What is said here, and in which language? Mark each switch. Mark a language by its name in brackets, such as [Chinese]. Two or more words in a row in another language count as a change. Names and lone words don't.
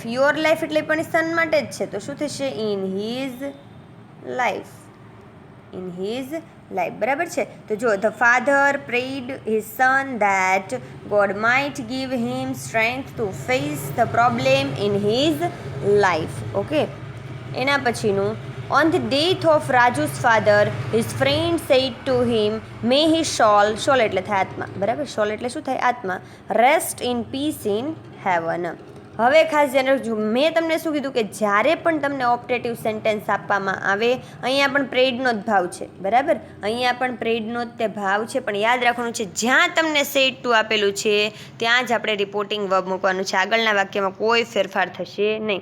[English] your life [Gujarati] એટલે પણ સન માટે જ છે. તો શું થશે? [English] in his life. in his life, [Gujarati] બરાબર છે. તો જો [English] the father prayed his son that God might give him strength to face the problem in his life. [Gujarati] ઓકે. એના પછીનું, [English] On the death of Raju's father, his friend said to him, may his soul, [Gujarati] એટલે થાય આત્મા, બરાબર. સોલ એટલે શું થાય? આત્મા. [English] Rest in peace in heaven. [Gujarati] હવે ખાસ ધ્યાન રાખજો, મેં તમને શું કીધું કે જ્યારે પણ તમને [English] optative sentence [Gujarati] આપવામાં આવે, અહીંયા પણ પ્રેઇડનો જ ભાવ છે, બરાબર, અહીંયા પણ પ્રેઇડનો જ તે ભાવ છે, પણ યાદ રાખવાનું છે જ્યાં તમને [English] said to [Gujarati] આપેલું છે ત્યાં જ આપણે [English] reporting verb [Gujarati] મૂકવાનું છે, આગળના વાક્યમાં કોઈ ફેરફાર થશે નહીં.